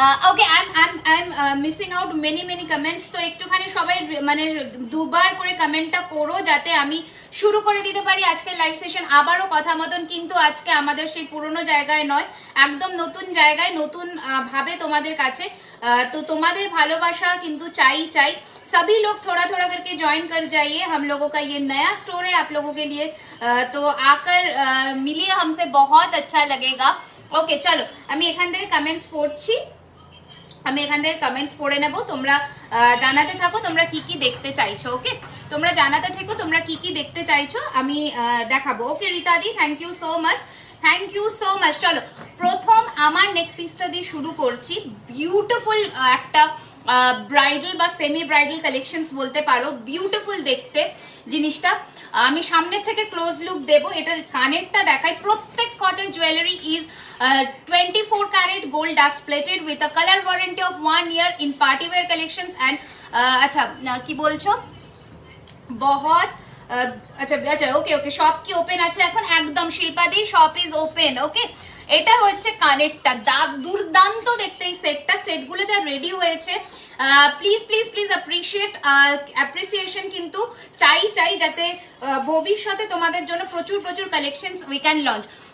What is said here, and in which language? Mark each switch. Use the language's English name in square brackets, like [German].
[English] Okay, I'm missing out many comments. [Bangla] তো একটুখানি সবাই মানে দুবার করে কমেন্টটা করো যাতে আমি শুরু করে দিতে পারি আজকের লাইভ সেশন। আবারও কথা মতন কিন্তু আজকে আমাদের সেই পুরনো জায়গায় নয়, একদম নতুন জায়গায়, নতুন ভাবে তোমাদের কাছে। তো তোমাদের ভালোবাসা কিন্তু চাই। [Hindi] सभी लोग थोड़ा थोड़ा करके ज्वाइन कर जाइए। हम लोगों का ये नया स्टोर है आप लोगों के लिए, तो आकर मिलिए हमसे, बहुत अच्छा लगेगा। ओके चलो, [Bangla] আমি এখান থেকে কমেন্টস পড়ছি, আমি এখান থেকে কমেন্টস পড়ে নেব। তোমরা জানাতে থাকো তোমরা কি কি দেখতে চাইছো। ওকে, তোমরা জানাতে থাকো তোমরা কি কি দেখতে চাইছো, আমি দেখাবো। ওকে রিতাদি, থ্যাংক ইউ সো মাচ। চলো প্রথম আমার নেক পিসটা দিয়ে শুরু করছি। বিউটিফুল একটা ব্রাইডাল বা সেমি ব্রাইডাল কালেকশনস বলতে পারো। বিউটিফুল দেখতে জিনিসটা। আমি সামনে থেকে ক্লোজ লুক দেবো। এটার কানেরটা দেখাই। প্রত্যেক cotton jewellery [English] is 24 carat gold dust plated with a color warranty of 1 year in party wear collections and अच्छा [Bangla] কি বলছো बहुत আচ্ছা ওকে শপ কি ওপেন আছে এখন? একদম শিল্পাদি, [English] Shop is open. [Bangla] ওকে, এটা হচ্ছে কানেরটা, দুর্দান্ত দেখতে এই সেটগুলো যা রেডি হয়েছে। প্লিজ প্লিজ প্লিজ অ্যাপ্রিসিয়েশন কিন্তু চাই যাতে ভবিষ্যতে তোমাদের জন্য প্রচুর প্রচুর কালেকশনস [English] We can launch.